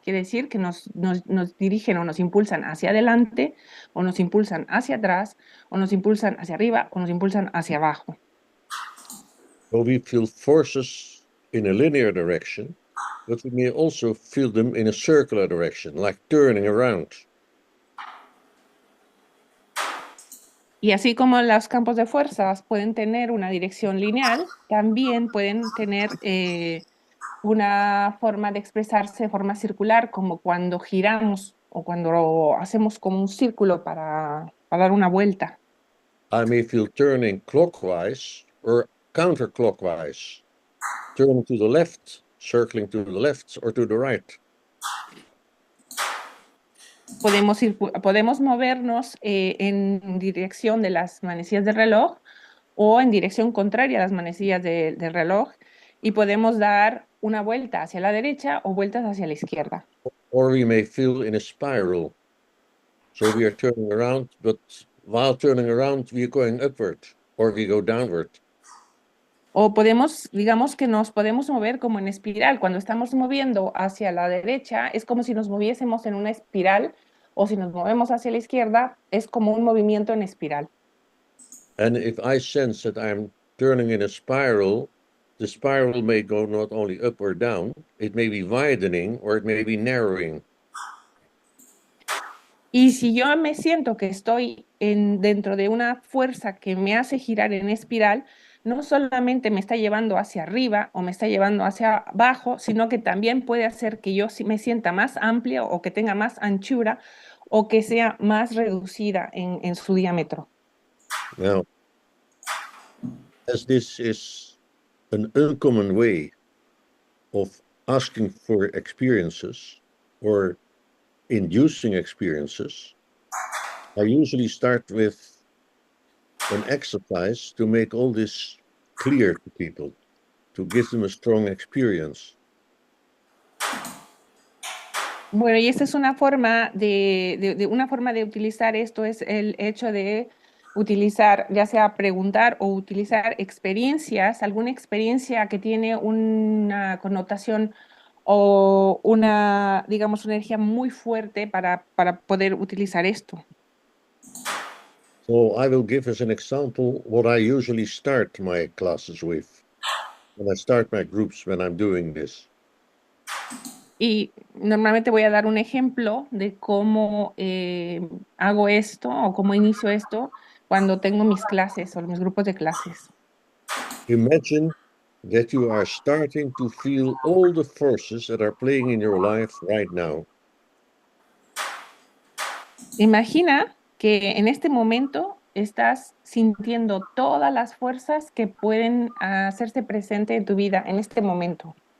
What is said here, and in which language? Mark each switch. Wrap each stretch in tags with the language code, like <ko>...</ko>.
<es>Quiere decir que nos dirigen o nos impulsan hacia adelante, o nos impulsan hacia atrás, o nos impulsan hacia arriba, o nos impulsan hacia abajo.</es> <en>So we feel forces in a linear direction, but we may also feel them in a circular direction, like turning around.</en> <es>Y así como los campos de fuerzas pueden tener una dirección lineal, también pueden tener una forma de expresarse de forma circular, como cuando giramos o cuando hacemos como un círculo para dar una vuelta.</es> <en>I may feel turning clockwise or counterclockwise, turning to the left, circling to the left or to the right.</en> <es>podemos movernos en dirección de las manecillas del reloj o en dirección contraria a las manecillas del reloj y podemos dar una vuelta hacia la derecha o vueltas hacia la izquierda.</es> <en>Or we may feel in a spiral. So we are turning around, but while turning around, we are going upward or we go downward.</en> <es>O podemos, digamos que nos podemos mover como en espiral. Cuando estamos moviendo hacia la derecha, es como si nos moviésemos en una espiral, o si nos movemos hacia la izquierda, es como un movimiento en espiral.</es> <en>And if I sense that I'm turning in a spiral, the spiral may go not only up or down, it may be widening or it may be narrowing.</en> <es>Y si yo me siento que estoy dentro de una fuerza que me hace girar en espiral, no solamente me está llevando hacia arriba o me está llevando hacia abajo, sino que también puede hacer que yo me sienta más amplia o que tenga más anchura o que sea más reducida en su diámetro.</es> <en>Now, as this is an uncommon way of asking for experiences or inducing experiences, I usually start with an exercise to make all this clear to people, to give them a strong experience.</en> <es>Bueno, y esta es una forma una forma de utilizar esto, es el hecho de utilizar, ya sea preguntar o utilizar experiencias, alguna experiencia que tiene una connotación o una, digamos, una energía muy fuerte para poder utilizar esto.</es> <en>So I will give as an example what I usually start my classes with, when I start my groups when I'm doing this.</en> <es>Y normalmente voy a dar un ejemplo de cómo hago esto o cómo inicio esto cuando tengo mis clases o mis grupos de clases.</es> <en>Imagine that you are starting to feel all the forces that are playing in your life right now.</en> <es>Imagina que en este momento estás sintiendo todas las fuerzas que pueden hacerse presente en tu vida en este momento.</es>